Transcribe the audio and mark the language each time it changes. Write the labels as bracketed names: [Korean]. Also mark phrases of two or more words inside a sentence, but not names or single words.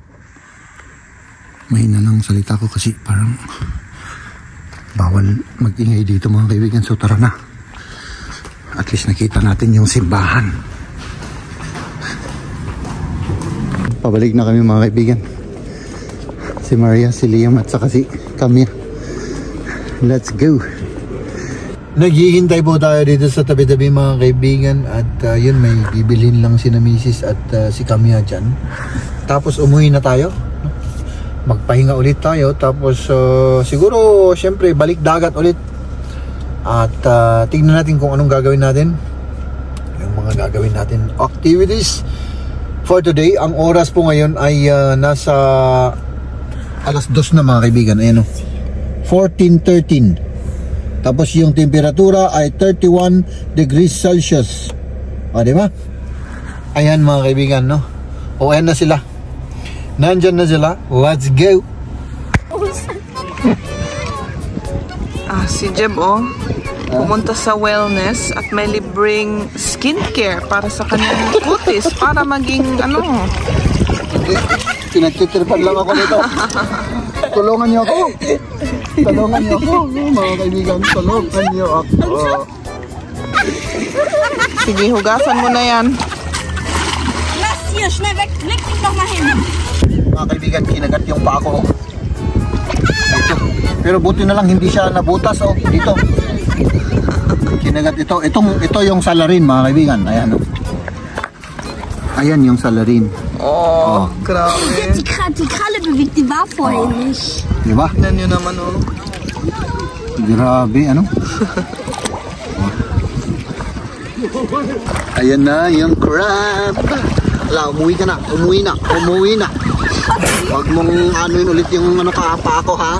[Filipino] Mahina lang salita ko kasi parang bawal mag-ingay dito mga kaibigan. So tara na. [English] At least [Filipino] nakita natin yung simbahan. Pabalik na kami mga kaibigan. Si Maria, si Liam at saka si Camille. [English] Let's go. [Filipino] Naghihintay po tayo dito sa tabi-tabi mga kaibigan. At yun, may bibilhin lang si na Mrs. at si Camille dyan. Tapos umuwi na tayo. Magpahinga ulit tayo. Tapos siguro syempre balik dagat ulit. At tignan natin kung anong gagawin natin. Yung mga gagawin natin [English] activities for today. [Filipino] Ang oras po ngayon ay nasa alas 2 na mga kaibigan. Ayan o, 14:13. Tapos yung temperatura ay 31 [English] degrees Celsius. [Filipino] O diba? Ayan mga kaibigan, no? O ayan na sila. Nandyan na sila. [English] Let's go. [Filipino] Si Jeb, pumunta sa wellness at may libreng skincare para sa kanyang kutis para maging Pinagtitripan lang ako nito. Tulungan niyo ako. Tulungan niyo ako. Mga kaibigan, tulungan niyo ako. Sige, hugasan mo na yan. [German] Lass hier, schnell weg. Leg dich noch mal hin. [Filipino] Mga kaibigan, kinagat yung paa ko. Dito. Pero buti na lang hindi siya nabutas, oh. Dito. Kinagat ito. Ito yung salarin mga kaibigan. Ayan, oh. Ayan yung salarin. Oh, grabe. [German] Die Kralle bewegt, die war vorher nicht. [Filipino] Diba? Tignan nyo naman, oh. Grabe, ano? Ayan na yung crab. Ala, umuwi ka na. Umuwi na. Umuwi na. Huwag mong anuin ulit yung pa ako, ha?